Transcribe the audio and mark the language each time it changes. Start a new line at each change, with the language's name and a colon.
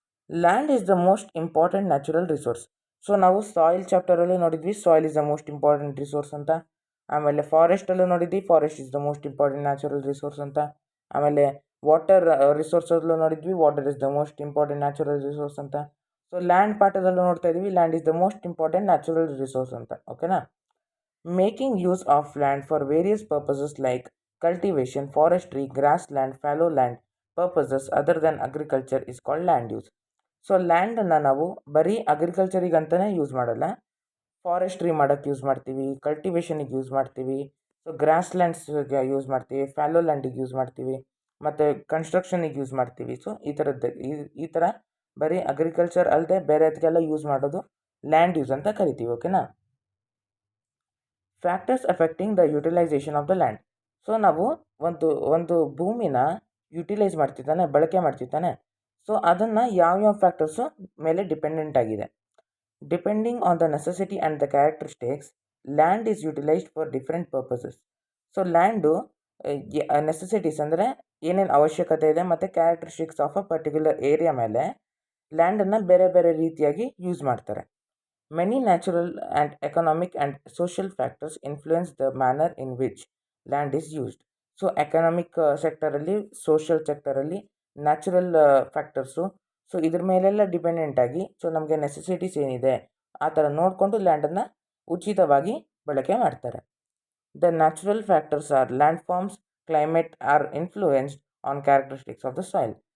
English: Land is the most important natural resource.
Kannada: So ನಾವು soil ಚಾಪ್ಟರಲ್ಲೂ ನೋಡಿದ್ವಿ,
English: Soil is the most important resource ಅಂತ.
Kannada: ಆಮೇಲೆ ಫಾರೆಸ್ಟಲ್ಲೂ ನೋಡಿದ್ವಿ,
English: Forest is the most important natural resource ಅಂತ.
Kannada: ಆಮೇಲೆ water ರಿಸೋರ್ಸಲ್ಲೂ ನೋಡಿದ್ವಿ,
English: Water is the most important natural resource ಅಂತ.
Kannada: So land ಪಾಠದಲ್ಲೂ ನೋಡ್ತಾ ಇದ್ವಿ,
English: Land is the most important natural resource ಅಂತ.
Kannada: ಓಕೆನಾ?
English: Making use of land for various purposes like cultivation, forestry, grassland, fallow land purposes other than agriculture is called land use.
Kannada: So ಲ್ಯಾಂಡನ್ನು ನಾವು ಬರೀ ಅಗ್ರಿಕಲ್ಚರಿಗಂತಲೇ use ಮಾಡಲ್ಲ. Forestry ಮಾಡೋಕ್ಕೆ use ಮಾಡ್ತೀವಿ, ಕಲ್ಟಿವೇಷನಿಗೆ use ಮಾಡ್ತೀವಿ, so gross ಲ್ಯಾಂಡ್ಸ್ಗೆ use ಮಾಡ್ತೀವಿ, follow ಲ್ಯಾಂಡಿಗೆ use ಮಾಡ್ತೀವಿ, ಮತ್ತು ಕನ್ಸ್ಟ್ರಕ್ಷನಿಗೆ use ಮಾಡ್ತೀವಿ. ಸೊ ಈ ಥರದ್ದು ಈ ಥರ ಬರೀ ಅಗ್ರಿಕಲ್ಚರ್ ಅಲ್ಲದೆ ಬೇರೆ ಅದಕ್ಕೆಲ್ಲ ಯೂಸ್ ಮಾಡೋದು ಲ್ಯಾಂಡ್ ಯೂಸ್ ಅಂತ ಕರಿತೀವಿ. ಓಕೆನಾ?
English: Factors affecting the utilisation of the land.
Kannada: So ನಾವು ಒಂದು ಭೂಮಿನ ಯುಟಿಲೈಸ್ ಮಾಡ್ತಿದ್ದಾನೆ, ಬಳಕೆ ಮಾಡ್ತಿದ್ದಾನೆ. ಸೊ ಅದನ್ನು ಯಾವ್ಯಾವ ಫ್ಯಾಕ್ಟರ್ಸು ಮೇಲೆ ಡಿಪೆಂಡೆಂಟ್ ಆಗಿದೆ.
English: Depending on the necessity and the characteristics, land is utilised for different purposes.
Kannada: So land necessities ಅಂದರೆ ಏನೇನು ಅವಶ್ಯಕತೆ ಇದೆ ಮತ್ತು
English: characteristics of a particular area
Kannada: ಮೇಲೆ ಲ್ಯಾಂಡನ್ನು ಬೇರೆ ಬೇರೆ ರೀತಿಯಾಗಿ ಯೂಸ್ ಮಾಡ್ತಾರೆ.
English: Many natural and economic and social factors influence the manner in which land is used.
Kannada: So economic ಸೆಕ್ಟರಲ್ಲಿ, social ಸೆಕ್ಟರಲ್ಲಿ, natural factors, so ಇದ್ರ ಮೇಲೆಲ್ಲ ಡಿಪೆಂಡೆಂಟ್ ಆಗಿ ಸೊ ನಮಗೆ ನೆಸೆಸಿಟೀಸ್ ಏನಿದೆ ಆ ಥರ ನೋಡಿಕೊಂಡು ಲ್ಯಾಂಡನ್ನು ಉಚಿತವಾಗಿ ಬಳಕೆ ಮಾಡ್ತಾರೆ.
English: The natural factors are land forms, climate are influenced on characteristics of the soil.